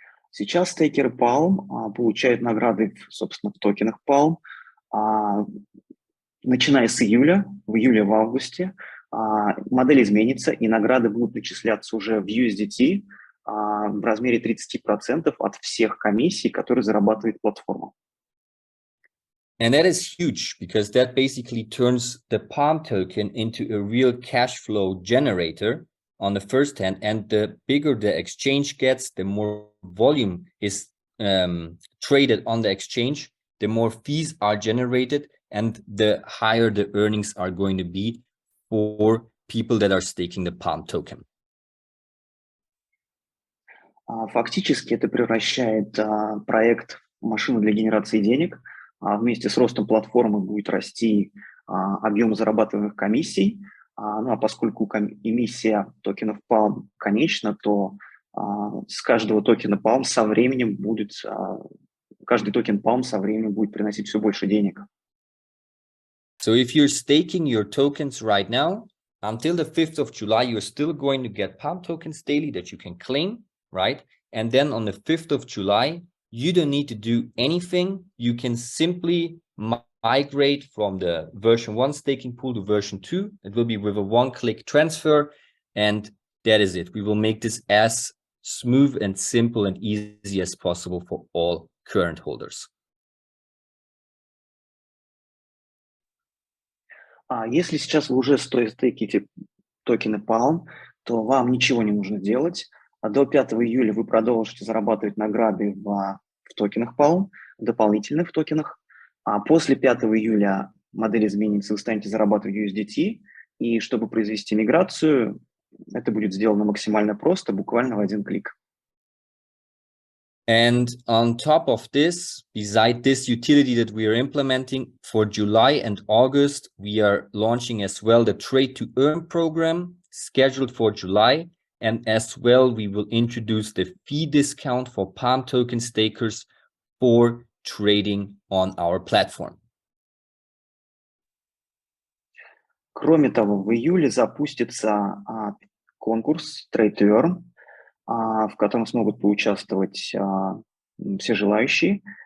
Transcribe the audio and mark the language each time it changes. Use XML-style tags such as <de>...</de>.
<ru>Сейчас стейкеры Palm получают награды, собственно, в токенах Palm, начиная с июля, в июле, в августе. Модель изменится, и награды будут начисляться уже в USDT в размере 30% от всех комиссий, которые зарабатывает платформа.</ru> <en>And that is huge because that basically turns the Palm token into a real cash flow generator on the first hand. And the bigger the exchange gets, the more volume is traded on the exchange, the more fees are generated, and the higher the earnings are going to be for people that are staking the Palm token.</en> <ru>Фактически это превращает проект в машину для генерации денег. Вместе с ростом платформы будет расти объем зарабатываемых комиссий. Ну а поскольку эмиссия токенов Palm конечна, то с каждого токена Palm со временем будет, каждый токен Palm со временем будет приносить все больше денег.</ru> <en>So if you're staking your tokens right now, until the 5th of July, you're still going to get Palm tokens daily that you can claim, right? And then on the 5th of July, you don't need to do anything. You can simply migrate from the version 1 staking pool to version 2. It will be with a one-click transfer, and that is it. We will make this as smooth and simple and easy as possible for all current holders.</en> <ru>Если сейчас вы уже стейките токены Palm, то вам ничего не нужно делать. До 5 июля вы продолжите зарабатывать награды в токенах Palm, дополнительных токенах. А после 5 июля модель изменится, вы станете зарабатывать USDT. И чтобы произвести миграцию, это будет сделано максимально просто, буквально в один клик.</ru> <en>And on top of this, beside this utility that we are implementing for July and August, we are launching as well the Trade to Earn program scheduled for July. And as well, we will introduce the fee discount for Palm token stakers for trading on our platform.</en> <ru>Кроме того, в июле запустится конкурс Trade to Earn, в котором смогут поучаствовать все желающие.</ru>